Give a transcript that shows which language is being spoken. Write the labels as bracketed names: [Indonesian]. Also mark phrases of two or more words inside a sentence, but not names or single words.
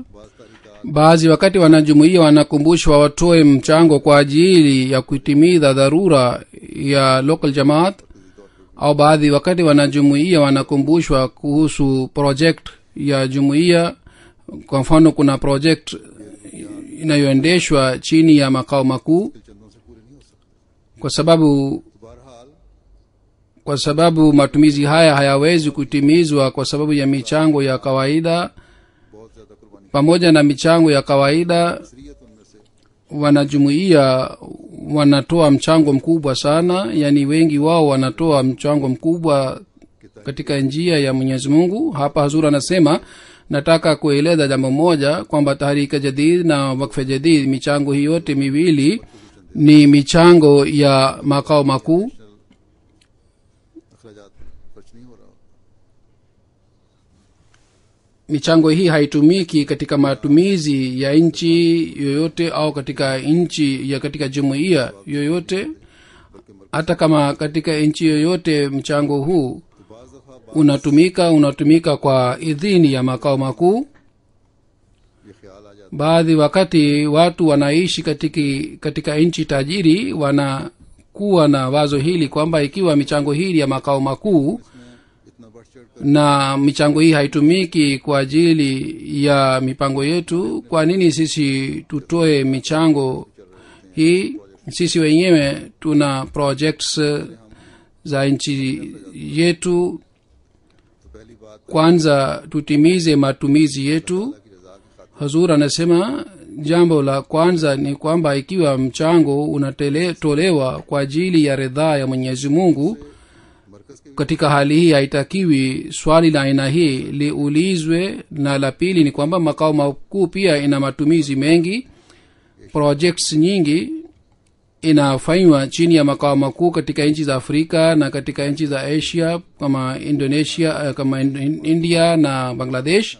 [Swahili] Baadhi wakati wanajumuiya wanakumbushwa watoe mchango kwa ajili ya kutimiza dharura ya local jamaat, au baadhi wakati wanajumuiya wanakumbushwa kuhusu project ya jumuiya. Kwa mfano, kuna project inayoendeshwa chini ya makao makuu, [Urdu] چندوں سے پورے نہیں ہو سکتے. [Swahili] kwa [Urdu] بہرحال [Swahili] sababu matumizi haya hayawezi kutimizwa kwa sababu ya michango ya kawaida. [Urdu] بہت زیادہ قربانی [Swahili] Pamoja na michango ya kawaida, [Urdu] اکثریت ان میں سے [Swahili] wanajumuiya wanatoa mchango mkubwa sana, yani wengi wao wanatoa mchango mkubwa katika njia ya Mwenyezi Mungu. Hapa Hazur anasema, nataka kueleza jambo moja kwamba Tahrika Jadid na Wakfe Jadid, michango hii yote miwili ni michango ya makao makuu. [Urdu] اخراجات خرچ نہیں ہو رہا. [Swahili] Michango hii haitumiki katika matumizi ya nchi yoyote au katika nchi ya katika jumuiya yoyote. Hata kama katika nchi yoyote mchango huu [Urdu] تو بعض دفعہ [Swahili] unatumika kwa idhini ya makao makuu. [Urdu] یہ خیال آ جاتا [Swahili] Baadhi wakati watu wanaishi katika nchi tajiri wanakuwa na wazo hili kwamba ikiwa michango hii ya makao makuu [Urdu] ہے اتنا بڑھ چڑھ کر [Swahili] na michango hii haitumiki kwa ajili ya mipango yetu, kwa nini sisi tutoe michango hii? Sisi wenyewe tuna projects za nchi yetu. [Urdu] تو پہلی بات [Swahili] Kwanza tutimize matumizi yetu. [Urdu] کی رضا کی خاطر [Swahili] Hazur anasema jambo la kwanza ni kwamba ikiwa mchango unatolewa kwa ajili ya ridhaa ya Mwenyezi Mungu, [Urdu] مرکز کے [Swahili] katika hali hii haitakiwi swali la aina hii liulizwe. Na la pili ni kwamba makao makuu pia ina matumizi mengi. Projects nyingi inafanywa chini ya makao makuu katika nchi za Afrika na katika nchi za Asia kama Indonesia, kama India na Bangladesh.